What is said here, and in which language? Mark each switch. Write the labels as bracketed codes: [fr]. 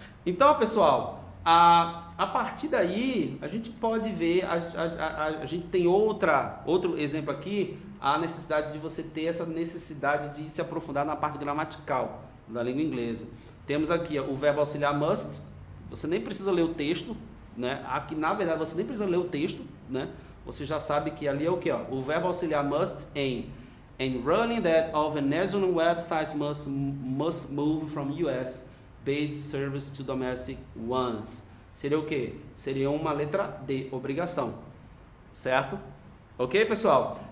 [pt] Então, pessoal, a partir daí, a gente pode ver, a gente tem outro exemplo aqui, a necessidade de você ter essa necessidade de se aprofundar na parte gramatical da língua inglesa. Temos aqui ó, o verbo auxiliar must, você nem precisa ler o texto, né? Aqui, na verdade, você nem precisa ler o texto, né? Você já sabe que ali é o que? O verbo auxiliar [en] must [pt] em [en] running that all Venezuelan websites must move from US-based service to domestic ones. [pt] Seria o quê? Seria uma letra D, obrigação, certo? Ok, pessoal?